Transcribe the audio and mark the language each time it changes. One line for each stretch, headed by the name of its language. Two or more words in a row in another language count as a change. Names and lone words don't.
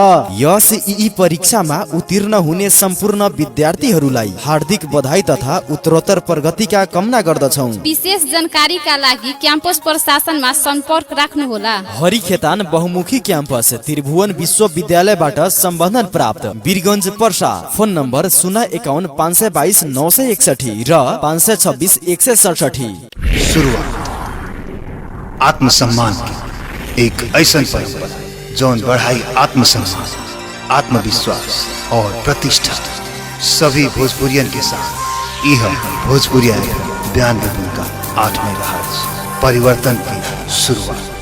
Nepali: SEE परीक्षामा उत्तीर्ण हुने सम्पूर्ण विद्यार्थीहरूलाई हार्दिक बधाई तथा उत्तरोत्तर प्रगतिका कामना गर्दछौँ। विशेष जानकारीका लागि क्याम्पस प्रशासनमा सम्पर्क राख्नुहोला। हरि खेतान बहुमुखी क्याम्पस त्रिभुवन विश्वविद्यालयबाट सम्बन्धन प्राप्त, वीरगंज पर्सा। फोन नम्बर 051 522 961 र 526 167।
Bhojpuri: शुरुआत आत्मसम्मान की एक ऐसा परंपरा जौन बढ़ाई आत्मसम्मान, आत्मविश्वास और प्रतिष्ठा। सभी भोजपुरियन के साथ यह भोजपुरिया 92.8 मेगाहर्ट्ज परिवर्तन की शुरुआत।